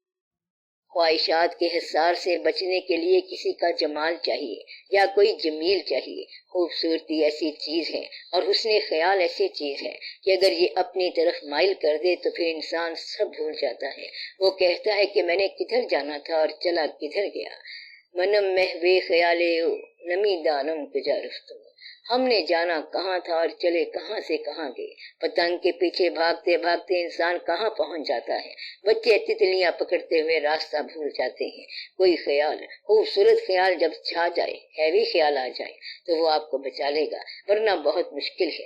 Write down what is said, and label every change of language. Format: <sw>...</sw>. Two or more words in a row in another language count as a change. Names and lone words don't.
<ur>خواہشات کے حصار سے بچنے کے لیے کسی کا جمال چاہیے یا کوئی جمیل چاہیے۔ خوبصورتی ایسی چیز ہے اور حسن خیال ایسی چیز ہے کہ اگر یہ اپنی طرف مائل کر دے تو پھر انسان سب بھول جاتا ہے۔ وہ کہتا ہے کہ میں نے کدھر جانا تھا اور چلا کدھر گیا۔</ur> <fa>منم محوے خیالے او نمی دانم کجا رفتم۔</fa> <ur>ہم نے جانا کہاں تھا اور چلے کہاں سے کہاں گئے۔ پتنگ کے پیچھے بھاگتے بھاگتے انسان کہاں پہنچ جاتا ہے۔ بچے تتلیاں پکڑتے ہوئے راستہ بھول جاتے ہیں۔ کوئی خیال، خوبصورت خیال جب چھا جائے، ہیوی خیال آ جائے تو وہ آپ کو بچا لے گا، ورنہ بہت مشکل ہے۔</ur>